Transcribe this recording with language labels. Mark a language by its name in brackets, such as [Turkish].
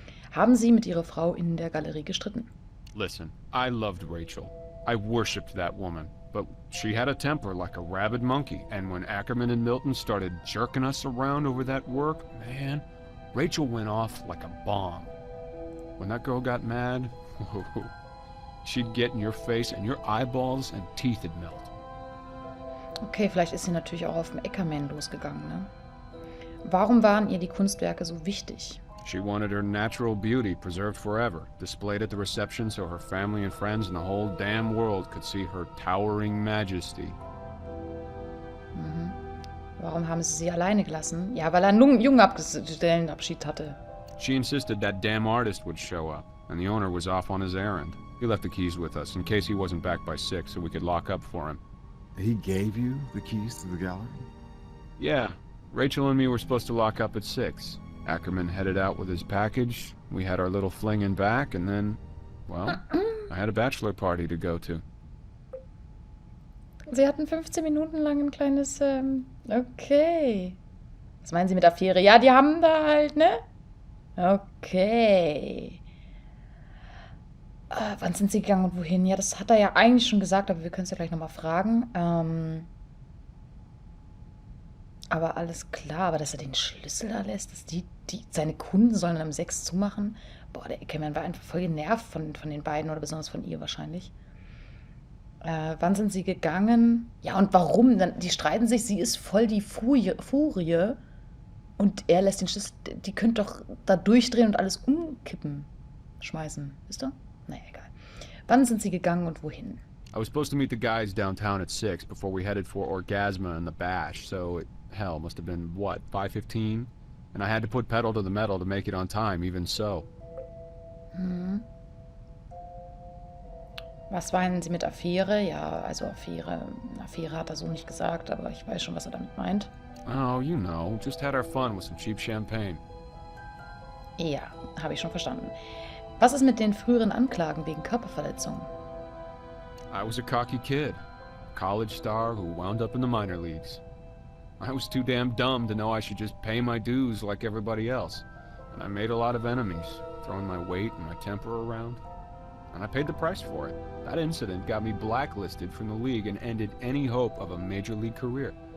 [German] Haben Sie mit Ihrer Frau in der Galerie gestritten? [English] Listen, I loved Rachel. I worshipped that woman. But she had a temper like a rabid monkey, and when Ackerman and Milton started jerking us around over that work, man, Rachel went off like a bomb. When that girl got mad, she'd get in your face and your eyeballs and teeth would melt. [German] Okay, vielleicht ist sie natürlich auch auf den Ackerman losgegangen, ne? Warum waren ihr die Kunstwerke so wichtig? [English] She wanted her natural beauty preserved forever, displayed at the reception so her family and friends and the whole damn world could see her towering majesty. Mhm. [German] Warum haben sie alleine gelassen? Ja, weil er einen Junggesellenabschied hatte. [English] She insisted that damn artist would show up, and the owner was off on his errand. He left the keys with us in case he wasn't back by 6 so we could lock up for him. He gave you the keys to the gallery? Yeah, Rachel and me were supposed to lock up at 6. Ackerman headed out with his package, we had our little fling in back, and then, well, I had a bachelor party to go to. [German] Sie hatten 15 Minuten lang ein kleines, okay. Was meinen Sie mit Affäre? Ja, die haben da halt, ne? Okay. Wann sind sie gegangen und wohin? Ja, das hat er ja eigentlich schon gesagt, aber wir können es ja gleich nochmal fragen. Aber alles klar, aber dass er den Schlüssel da lässt, dass seine Kunden sollen dann um 6 zumachen. Boah, der Eckermann war einfach voll genervt von den beiden oder besonders von ihr wahrscheinlich. Wann sind sie gegangen? Ja, und warum? Die streiten sich, sie ist voll die Furie und er lässt den Schlüssel, die können doch da durchdrehen und alles umkippen, schmeißen, wisst ihr? Naja, egal. Wann sind sie gegangen und wohin? [English] I was supposed to meet the guys downtown at 6 before we headed for Orgasma and the Bash, so hell, must have been, what, 5:15? And I had to put pedal to the metal to make it on time, even so. [German] Was meinen Sie mit Affäre? Ja, also Affäre hat er so nicht gesagt, aber ich weiß schon, was er damit meint. [English] Oh, you know, just had our fun with some cheap champagne. [German] Ja, habe ich schon verstanden. Was ist mit den früheren Anklagen wegen Körperverletzung? [English] I was a cocky kid, a college star who wound up in the minor leagues. I was too damn dumb to know I should just pay my dues like everybody else. And I made a lot of enemies, throwing my weight and my temper around. And I paid the price for it. That incident got me blacklisted from the league and ended any hope of a major league career.